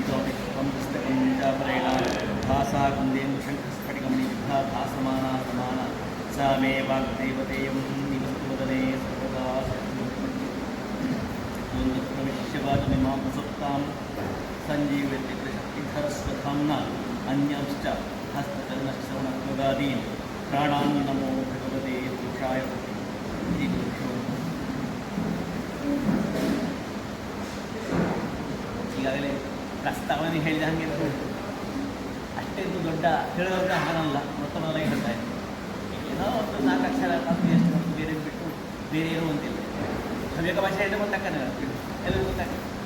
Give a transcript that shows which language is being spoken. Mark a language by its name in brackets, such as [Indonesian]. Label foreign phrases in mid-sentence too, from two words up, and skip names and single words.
[Sanskrit] पुस्तकं चापरेण भासा कुन्देन्दु शङ्खस्फटिकमणिविद्धा भासमाना समाना सा मे वाग्देवतेयं निवस्तुवदने सर्वदा प्रविश्यवाचमिमां प्रसुप्तां सञ्जीवयत्यग्रशक्तिधरस्वधाम्ना अन्यांश्च हस्तचरणश्रवणत्वगादीन् प्राणान् नमो भगवते पुरुषाय इति गुरुभ्यो [Kannada] ಈಗಾಗಲೇ ಪ್ರಸ್ತಾವನೆ ಹೇಳಿದ ಹಾಗೆ ಅಷ್ಟೇನು ದೊಡ್ಡ ಹೇಳೋದ ಹಾಗಲ್ಲ ಮೊತ್ತ ಮೊದಲಾಗಿ ಹೇಳ್ತಾ ಇದ್ದೆ ಏನೋ ಒಂದು 4 ಅಕ್ಷರ ಎಷ್ಟು ಮತ್ತು ಬೇರೆ ಬಿಟ್ಟು ಬೇರೆ ಏನೂ ಅಂತಿಲ್ಲ ಹವ್ಯಕ ಭಾಷೆ ಹೇಳಿದ್ರೆ ಗೊತ್ತಾಗ್ತಾನೆ ಎಲ್ಲರಿಗೂ ಗೊತ್ತಾಗ್ತದೆ